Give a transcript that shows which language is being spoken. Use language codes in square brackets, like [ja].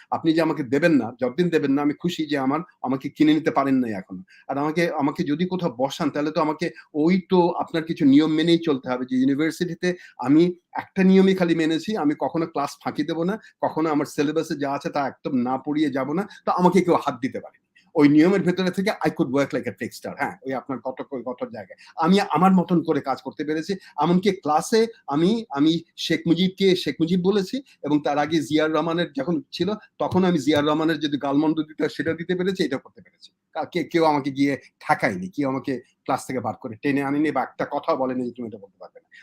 [bn] আপনি যে আমাকে দেবেন না, যতদিন দেবেন না আমি খুশি যে আমাকে কিনে নিতে পারেন নাই এখনো। আর আমাকে যদি কোথাও বসান, তাহলে তো আমাকে আপনার কিছু নিয়ম মেনেই চলতে হবে। যে ইউনিভার্সিটিতে আমি একটা নিয়মই খালি মেনেছি, আমি কখনো ক্লাস ফাঁকি দেব না, কখনো আমার সিলেবাসে যা আছে তা একদম না পড়িয়ে যাব না। তো আমাকে কেউ হাত দিতে পারে। ওই নিয়মের ভেতরে থেকে [en] I could work like a trickster। [bn] হ্যাঁ, ওই আপনার কত জায়গায় আমি আমার মতন করে কাজ করতে পেরেছি। এমনকি ক্লাসে আমি শেখ মুজিব বলেছি, এবং তার আগে জিয়াউর রহমানের যখন ছিল, তখন আমি জিয়াউর রহমানের যদি গালমন্দ দিতে সেটা দিতে পেরেছি, এটা করতে পেরেছি। কেউ আমাকে গিয়ে ঠেকায়নি, কেউ আমাকে ক্লাস থেকে বার করে টেনে আনেনি, বা একটা কথা বলেনি যে তুমি এটা বলতে পারবে না।